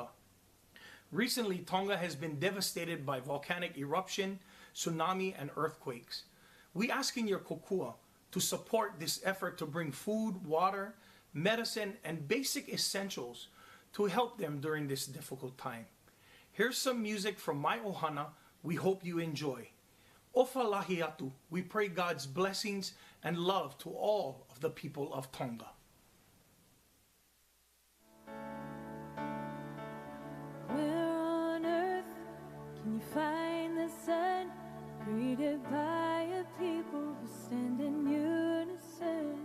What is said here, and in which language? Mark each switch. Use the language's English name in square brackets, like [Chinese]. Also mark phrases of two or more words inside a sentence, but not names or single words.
[English] Recently, Tonga has been devastated by volcanic eruption, tsunami, and earthquakes. We ask in your kokua to support this effort to bring food, water, medicine, and basic essentials to help them during this difficult time. Here's some music from my ohana we hope you enjoy. [Tongan] Ofa lahi atu, [English] we pray God's blessings and love to all of the people of Tonga. Where on earth can you find the sun? Greeted by a people who stand in unison.